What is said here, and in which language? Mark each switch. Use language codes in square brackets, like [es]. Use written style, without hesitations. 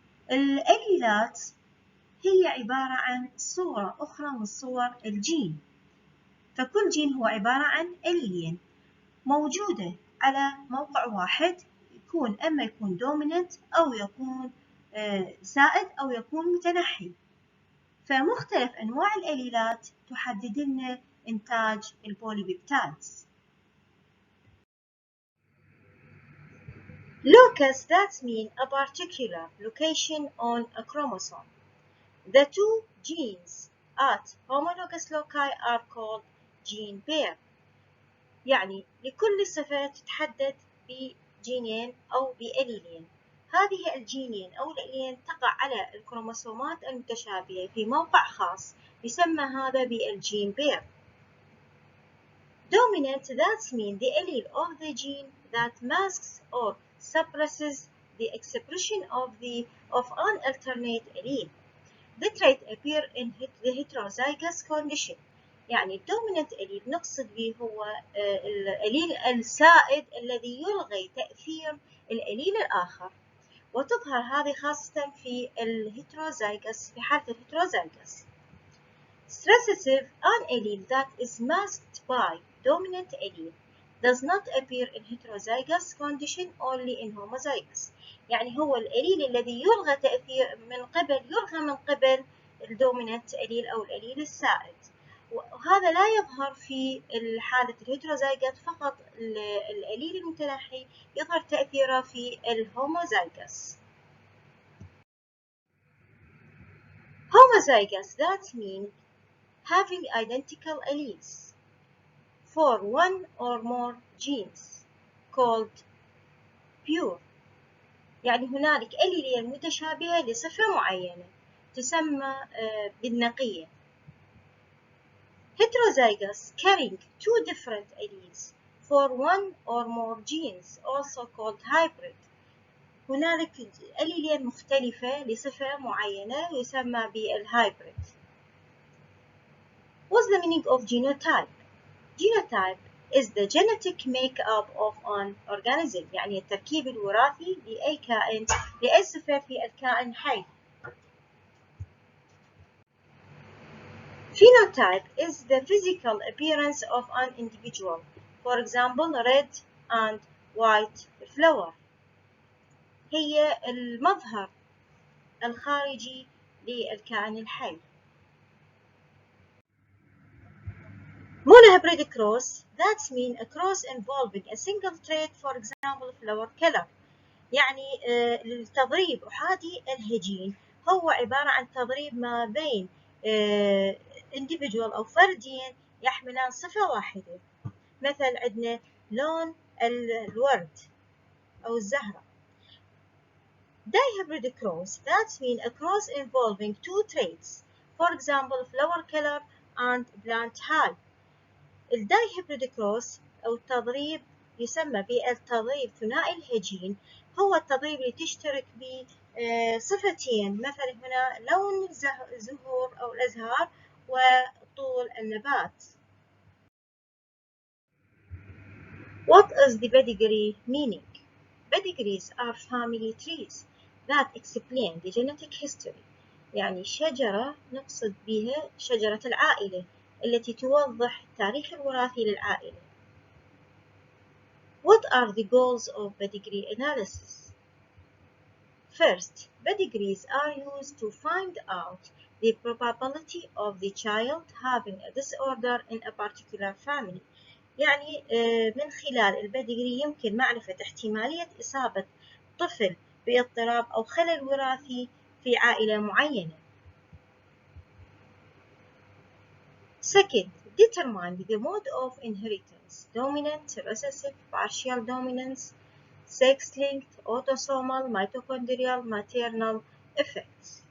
[ar] الأليلات هي عبارة عن صورة أخرى من صور الجين، فكل جين هو عبارة عن أليلين موجودة على موقع واحد يكون أما يكون دوميننت أو يكون سائد أو يكون متنحي. فمختلف أنواع الأليلات تحدد لنا إنتاج البوليبيبتايدز. [en] Locus that means a particular location on a chromosome. The two genes at homologous loci are called gene pair. [ar] يعني لكل صفة تتحدد بجينين أو بأليلين. هذه الجينين أو الأليلين تقع على الكروموسومات المتشابهة في موقع خاص يسمى هذا بالجين بير. [en] Dominant that means the allele of the gene that masks or suppresses the expression of an alternate allele. The trait appear in the heterozygous condition. [ar] يعني الدوميننت أليل نقصد به هو الأليل السائد الذي يلغي تأثير الأليل الآخر، وتظهر هذه خاصة في الهيتروزايجس في حالة الهيتروزايجس. [en] Recessive an allele that is masked by dominant allele does not appear in heterozygous condition only in homozygous. [ar] يعني هو الأليل الذي يلغى تأثير يلغى من قبل الدوميننت أليل أو الأليل السائد، وهذا لا يظهر في حالة الهيتروزايجوت، فقط الأليل المتنحي يظهر تأثيره في الهوموزايجوس. [en] Homozygous that means having identical alleles for one or more genes called pure. [ar] يعني هنالك أليلين متشابهة لصفة معينة تسمى بالنقية. [en] Heterozygous carrying two different alleles for one or more genes also called hybrid. [ar] هنالك أليلين مختلفة لصفة معينة يسمى بالهايبريد. [en] What's the meaning of genotype? Genotype is the genetic makeup of an organism [ar] يعني التركيب الوراثي لأي كائن لأي صفة في الكائن الحي. [en] Phenotype is the physical appearance of an individual. For example, red and white flower. [ar] هي المظهر الخارجي للكائن الحي. [en] Dihybrid cross, that means a cross involving a single trait, for example flower color. [ar] يعني التضريب أحادي الهجين هو عبارة عن تضريب ما بين individual أو فردين يحملان صفة واحدة. مثل عندنا لون الورد أو الزهرة. [en] Dihybrid cross, that means a cross involving two traits, for example flower color and plant height. [ar] الدايهبريد كروس أو التضريب يسمى بالتضريب ثنائي الهجين، هو التضريب اللي تشترك به صفتين، مثلا هنا لون الزهور أو الأزهار وطول النبات. [en] What is the pedigree meaning? Pedigrees are family trees that explain the genetic history. [ar] يعني شجرة نقصد بها شجرة العائلة التي توضح التاريخ الوراثي للعائلة. [en] What are the goals of pedigree analysis? First, pedigrees are used to find out the probability of the child having a disorder in a particular family. [ar] يعني من خلال البيديجري يمكن معرفة احتمالية إصابة طفل باضطراب أو خلل وراثي في عائلة معينة. [en] Second, determine the mode of inheritance: dominant, recessive, partial dominance, sex-linked, autosomal, mitochondrial, maternal effects.